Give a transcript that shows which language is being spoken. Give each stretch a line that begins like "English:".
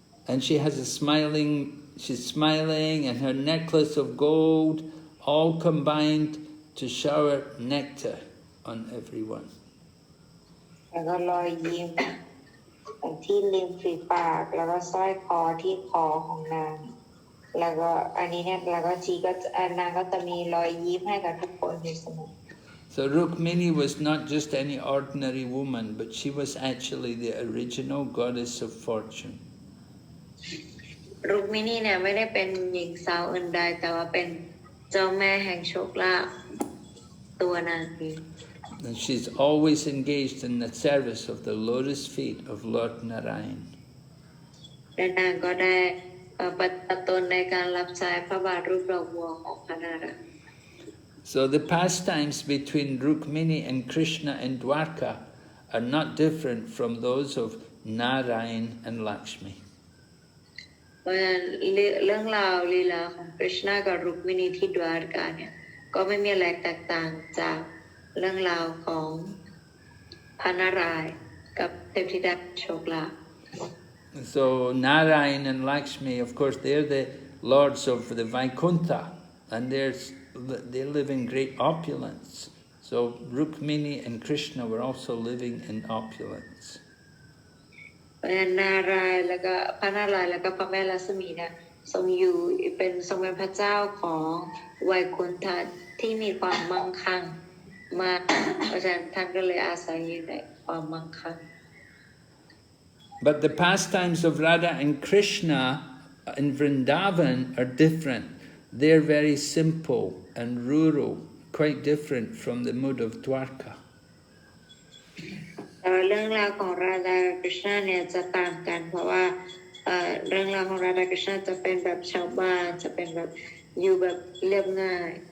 English: And she has she's smiling, and her necklace of gold all combined to shower nectar on everyone.
Thai: แล้วก็รอยยิ้มที่ริมฝีปากแล้วก็สร้อยคอที่คอของนางแล้วก็อันนี้เนี่ยแล้วก็นางก็จะมีรอยยิ้มให้กับทุกคนอยู่เสมอ
English: So Rukmini was not just any ordinary woman, but she was actually the original goddess of fortune.
Thai: รุกมิณีเนี่ยไม่ได้เป็นหญิงสาวอื่นใดแต่ว่าเป็นเจ้าแม่แห่งโชคลาภตัวนางเอง
English: And she's always engaged in the service of the lotus feet of Lord Narayan.
Thai: และนางก็ได้ปฏิบัติตนในการรับใช้พระบาทรูปดอกบัวของพระนารายณ์
English: So the pastimes between Rukmini and Krishna in Dwarka are not different from those of Narayan and Lakshmi.
Thai: เพราะฉะนั้นเรื่องราวลีลาของกฤษณากับรุกมิณีที่ดวารกาเนี่ยก็ไม่มีอะไรแตกต่างจากเรื่องราวของพระนารายณ์กับเทพธิดาโชคลาภ
English: So Narayan and Lakshmi, of course, they're the lords of the Vaikuntha, and they live in great opulence. So Rukmini and Krishna were also living in opulence.
Thai: นารายณ์แล้วก็พระนารายณ์แล้วก็พระแม่ลักษมีเนี่ยทรงเป็นพระเจ้าของไวกุนทะที่มีความมั่งคั่งมากเพราะฉะนั้นท่านก็เลยอาศัยอยู่ในความมั่งคั่ง
English: But the pastimes of Radha and Krishna in Vrindavan are different. They're very simple and rural, quite different from the mood of Dwarka.
Thai: เรื่องราวของราธาคริชนาเนี่ยจะต่างกันเพราะว่าเรื่องราวของราธาคริชนาจะเป็นแบบชาวบ้านจะเป็นแบบอยู่แบบเรียบง่าย